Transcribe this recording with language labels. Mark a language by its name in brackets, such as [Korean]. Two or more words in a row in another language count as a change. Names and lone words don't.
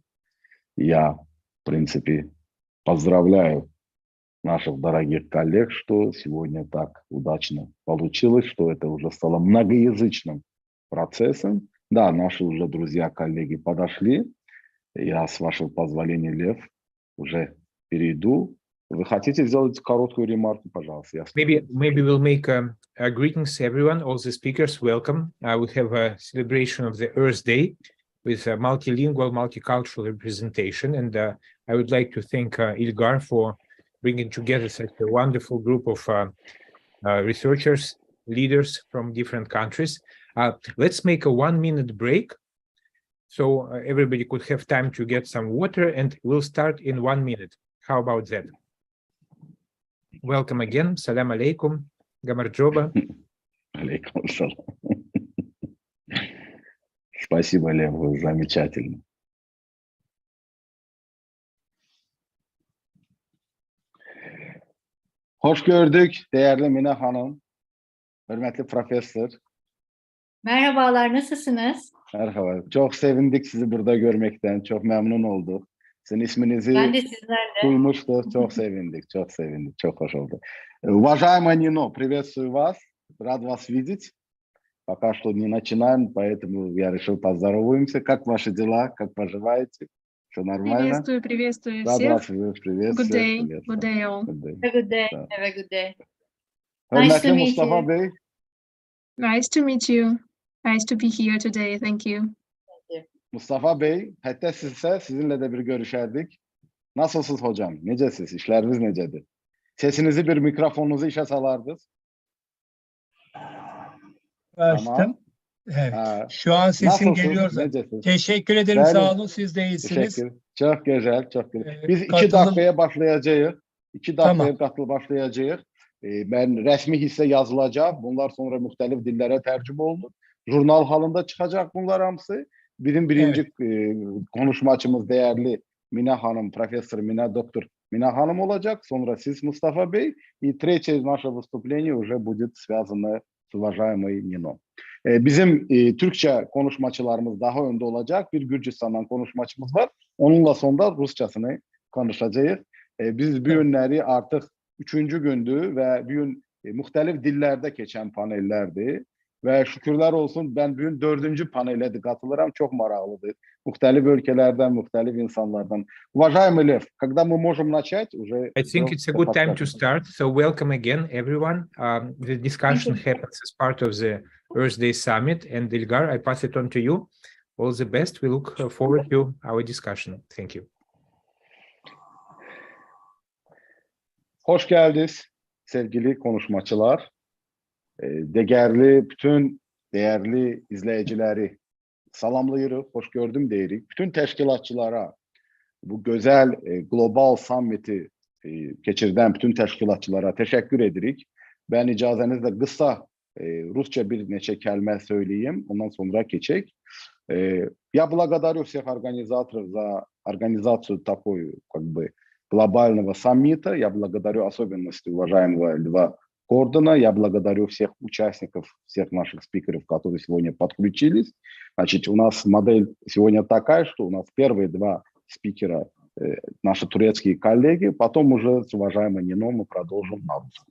[Russian] Я, в принципе, поздравляю наших дорогих коллег, что сегодня так удачно получилось, что это уже стало многоязычным процессом. Да, наши уже друзья, коллеги подошли. Я, с вашего позволения, Лев, уже перейду. Вы хотите сделать короткую ремарку, пожалуйста? [English] Maybe we'll make greetings everyone, all the speakers, welcome. We have a celebration of the Earth Day with a multilingual, multicultural representation. And I would like to thank Ilgar for bringing together such a wonderful group of researchers, leaders from different countries. Let's make a 1-minute break so everybody could have time to get some water, and we'll start in 1 minute. How about that? Welcome again. [Arabic] سلام عليكم. [Georgian] Gamarjoba. [Arabic] عليكم السلام. [Russian] Спасибо, Лев, вы замечательно. [Turkish] Hoş gördük değerli Mine Hanım, hürmetli profesör. Merhabalar, nasılsınız? Merhaba. Çok sevindik sizi burada görmekten. Çok memnun olduk. Sizin isminizi Ben de sizlerle. duymuştuk. Çok sevindik. Çok sevindik. Çok hoş oldu. [Russian] Уважаемая Нино, приветствую вас. Рад вас видеть. Пока что не начинаем, поэтому я решил поздороваемся. Как ваши дела? Как поживаете? Все нормально? Приветствую Рад всех. вас приветствовать. [English] Good day. [Russian] Привет. [English] Good day all. Good day. Have a good day. [Turkish] Sağ ol. [English] Have a good day. Nice to [Turkish] Hürmetli [English] meet Mustafa you. [Turkish] Bey. [English] Nice to meet you. Nice to be here today. Thank you. [Turkish] Mustafa Bey, hatta sizse sizinle de bir görüşerdik. Nasılsınız hocam? [Azerbaijani] Necəsiz? İşleriniz necədir? Sesinizi bir mikrofonunuzu işe salardınız. [Turkish] Açtım. Tamam. Evet. Ha, Şu an sesim nasılsınız? geliyorsa. [Azerbaijani] Necəsiz? [Turkish] Teşekkür ederim. [Azerbaijani] Bəli. [Turkish] Sağ olun. Siz de iyisiniz. Teşekkür. Çok güzel, çok güzel. Biz iki katılım- dakikaya başlayacağız. İki dakikaya Tamam. başlayacağız. Ben resmi hisse yazılacak. Bunlar sonra muhtelif dillere tercüme oldu. Jurnal halinde çıkacak bunlar hamısı. Birinci konuşmacımız değerli Mina Hanım, Profesör Mina, Doktor Mina Hanım olacak. Sonra siz Mustafa Bey. [Russian] И третье наше выступление уже будет связано с уважаемой Нино. [Turkish] Bizim Türkçe konuşmacılarımız daha önde olacak. Bir Gürcistan'dan konuşmacımız var. Onunla sonra Rusçasını konuşacağız. Biz bu günleri artık 3. gündü ve bugün muhtelif dillerde geçen panellerdi. Ve şükürler olsun ben bugün 4. panele de katılırım. Çok maraqlıdır. Muhtelif ülkelerden, muhtelif insanlardan. [Russian] Уважаемый Lev, когда мы можем начать? Уже [English] I think it's a good time to start. So welcome again, everyone. The discussion happens as part of the Earth Day Summit. And Dilgar, I pass it on to you. All the best. We look forward to our discussion. Thank you. [Turkish] Hoş geldiniz sevgili konuşmacılar. [Azerbaijani] Bütün değerli izleyicileri salamlayırıq, hoş gördüm deyirik. Bütün teşkilatçılara, bu güzel global summiti geçirdən bütün teşkilatçılara teşekkür edirik. Ben icazənizlə qısa Rusça bir neçə kəlmə söyleyeyim, ondan sonra geçək. [Russian] Я благодарю всех организаторов за организацию такой, как бы, глобального саммита. Я благодарю особенности уважаемого Льва Гордона. Я благодарю всех участников, всех наших спикеров, которые сегодня подключились. Значит, у нас модель сегодня такая, что у нас первые два спикера наши турецкие коллеги, потом уже с уважаемой Нино мы продолжим на русском.